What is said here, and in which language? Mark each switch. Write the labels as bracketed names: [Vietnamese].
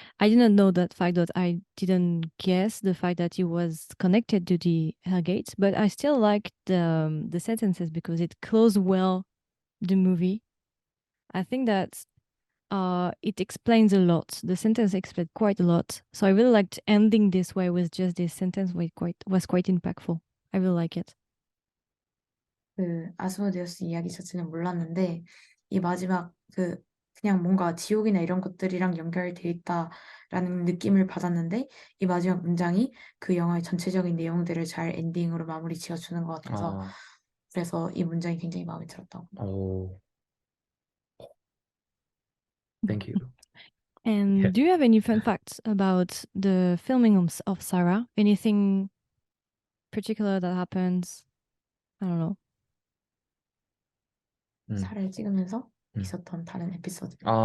[English] I didn't know that fact that I didn't guess the fact that it was connected to the Hellgate, but I still like the sentences because it closed well the movie. I think that it explains a lot. The sentence explained quite a lot. So I really liked ending this way with just this sentence was quite impactful. I really like it. [Korean] 그 아스모데우스 이야기 자체는 몰랐는데 이 마지막 그냥 뭔가 지옥이나 이런 것들이랑 연결되어 있다라는 느낌을 받았는데 이 마지막 문장이 그 영화의 전체적인 내용들을 잘 엔딩으로 마무리 지어주는 것 같아서 그래서 이 문장이 굉장히 마음에 들었다고. [English] 오, thank you. And Yeah. do you have any fun facts about the filming of Sarah? Anything particular that happens? I don't know. [Korean] 사를 찍으면서 있었던 다른 에피소드.